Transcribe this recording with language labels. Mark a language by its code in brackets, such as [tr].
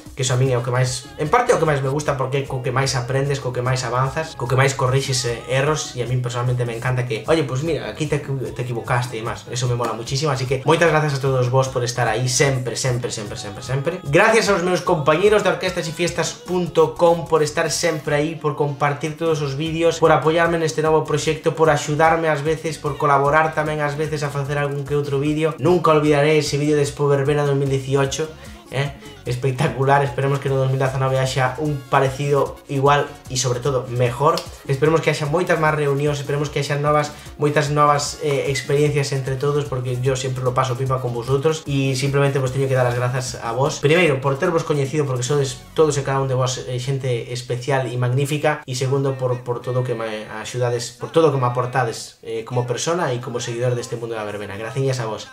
[gl] que eso a min é o que máis, en parte é o que máis me gusta, porque é co que máis aprendes, co que máis avanzas, co que máis corrixes erros, e a min personalmente me encanta que, [es] oye, pues mira, [gl] aquí te equivocaste e demás, [es] eso me mola muchísimo, [gl] así que moitas gracias a todos vos por estar aí sempre. Gracias aos meus compañeros de orquestasyfiestas.com por estar sempre aí, por compartir todos os vídeos, por apoiarme neste novo proxecto, por axudarme ás veces, por colaborar tamén ás veces a facer algún que outro vídeo. [es] Nunca olvidaré ese vídeo de Expo Verbena 2018, espectacular. [gl] Esperemos que no 2019 haxa un parecido igual e sobre todo mejor. Esperemos que haxa moitas máis reunións, esperemos que haxa moitas novas experiencias entre todos, porque yo sempre [es] lo paso pipa con vosotros [gl] e simplemente vos teño que dar as grazas a vos. Primeiro, por tervos coñecido, porque sodes todos e cada un de vos xente especial e magnífica, e segundo, por todo o que me axudades, por todo o que me aportades como persona e como seguidor deste mundo da verbena. Gracias a vos.